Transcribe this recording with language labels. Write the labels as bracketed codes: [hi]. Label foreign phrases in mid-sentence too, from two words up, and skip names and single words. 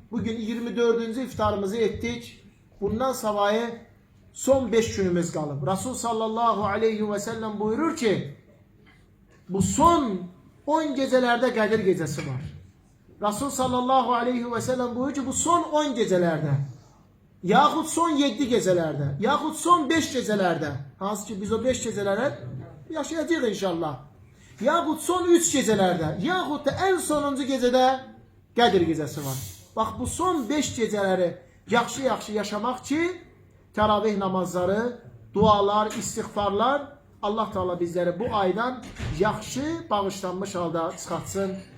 [tr] Bugün 24. iftarımızı ettik. [az] Bundan savayı son 5 günümüz kalıb. [tr] Resul [ar] sallallahu aleyhi ve sellem [tr] buyurur ki, bu son 10 gecelerde Qədir gecesi var. Resul [ar] sallallahu aleyhi ve sellem [tr] buyurur ki, bu son 10 gecelerde, [az] yaxud son 7 gecelerde, yaxud son 5 gecelerde, hansı ki biz o 5 gecelərə yaşayacağıq inşallah, yaxud son 3 gecelerde, yaxud da en sonuncu gecede Qədir gecesi var. Bax, bu son 5 geceləri yaxşı yaşamaq ki, təravih namazları, dualar, istiğfarlar, Allah Teala bizləri bu aydan yaxşı bağışlanmış halda çıxartsın.